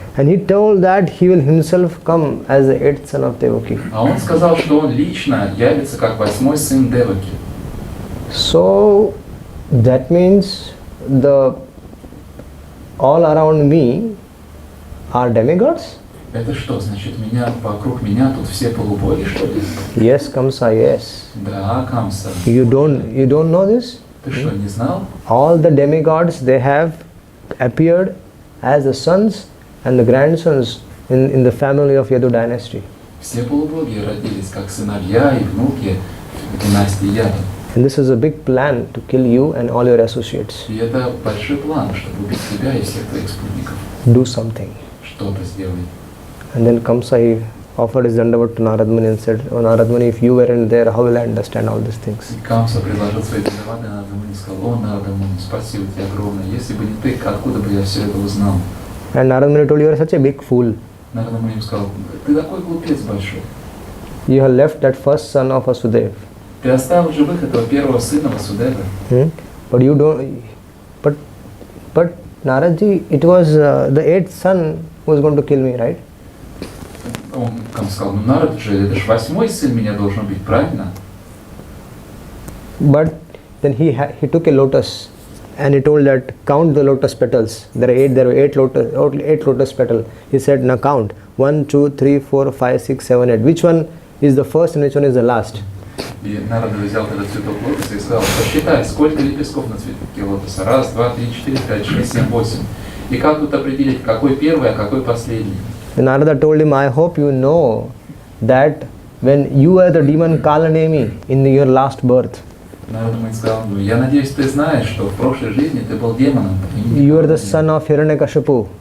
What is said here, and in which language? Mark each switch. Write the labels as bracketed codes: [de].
[en] And he told that he will himself come as the eighth son of Devaki. [ru] А он сказал, что он лично явится как 8-й сын Деваки. [en] So that means the all around me are demigods? [ru] Это что, значит, вокруг меня тут все полубоги, что ли? [en] Yes, Kamsa, yes. [ru] Да, Камса. [en] You don't know this? [ru] Ты что, не знал? [en] All the demigods, they have appeared as the sons and the grandsons in the family of Yadu dynasty. [ru] Все полубоги родились как сыновья и внуки в династии Яду. [en] And this is a big plan to kill you and all your associates. [ru] И это большой план, чтобы убить тебя и всех твоих спутников. [en] Do something. [ru] Что-то сделай. [en] And then Kamsa, he offered his dandavat to Narad Muni and said, "Oh Narad Muni, if you weren't there, how will I understand all these things?" [ru] И Камса предложил свои дандаваты Нарада Муни и сказал: «О, Нарада Муни, спасибо тебе огромное. Если бы не ты, откуда бы я все это узнал?» [en] And Narad Muni told, "You are such a big fool. [ru] Нарада Муни ему сказал: «Ты такой глупец большой. [en] You have left that first son of Vasudev. [ru] Ты оставил в живых этого первого сына Васудева. [en] But you don't. But Naradji, it was the eighth son who was going to kill me, right?" [ru] Он Камса сказал: «Ну, Нарад же, это ж 8-й сын меня должен быть, правильно?» [en] But then he took a lotus and he told that count the lotus petals. There were eight lotus petals. He said, now count 1, 2, 3, 4, 5, 6, 7, 8. Which one is the first and which one is the last? [ru] И Нарад взял этот цветок лотоса и сказал: «Посчитай, сколько лепестков на цветке лотоса. 1, 2, 3, 4, 5, 6, 7, 8. И как тут определить, какой первый, а какой последний?» [en] And Narada told him, I hope you know that when you were the demon Kalanemi in your last birth, [ru] Народ ему сказал: «Ну, я надеюсь, ты знаешь, что в прошлой жизни ты был демоном. [en] you were the son of Hiranyakashipu.